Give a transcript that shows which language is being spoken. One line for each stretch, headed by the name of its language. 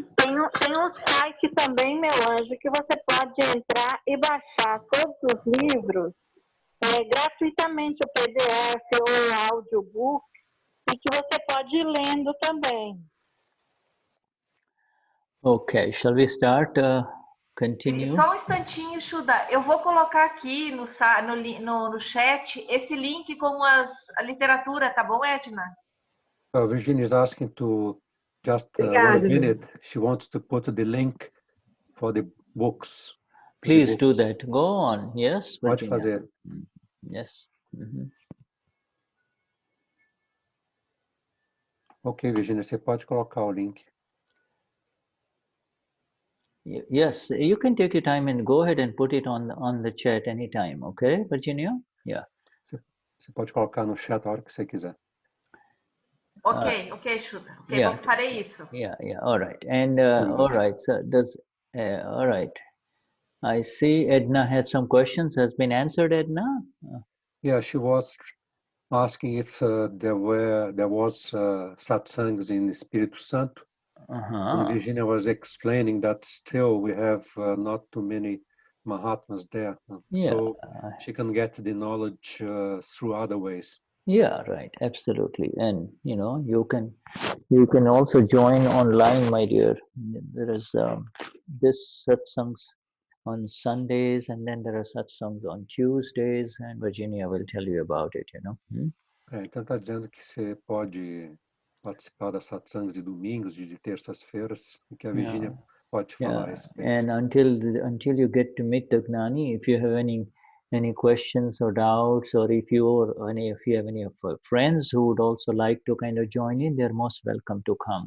Portuguese: Tem um site também, meu anjo, que você pode entrar e baixar todos os livros gratuitamente, o PDF ou o audiobook, e que você pode ir lendo também.
English: Okay, shall we start? Continue?
Portuguese: Só um instantinho, Shuddha. Eu vou colocar aqui no chat esse link com a literatura, tá bom, Edna?
English: Virginia is asking to just 1 minute. She wants to put the link for the books. Please do that. Go on. Yes,
Portuguese: Pode Virginia. fazer.
English: Yes.
Portuguese: Ok, Virginia, você pode colocar o link.
English: Yes, you can take your time and go ahead and put it on the chat anytime, okay, Virginia? Yeah.
Portuguese: Você pode colocar no chat a hora que você quiser. Ok, Shuddha. Ok, farei isso.
English: Yeah, all right. And all right, so all right. I see Edna had some questions. Has been answered, Edna? Yeah, she was asking if there was satsangs in Espírito Santo. And Virginia was explaining that still we have not too many Mahatmas there. So she can get the knowledge through other ways. Yeah, right, absolutely. And you can also join online, my dear. There is this satsangs on Sundays, and then there are satsangs on Tuesdays, and Virginia will tell you about it,
Portuguese: Então está dizendo que você pode participar das satsangs de domingos e de terças-feiras, e que a Virginia pode falar a respeito.
English: And until you get to meet the Gnani, if you have any questions or doubts, or if you have any of your friends who would also like to kind of join in, they're most welcome to come.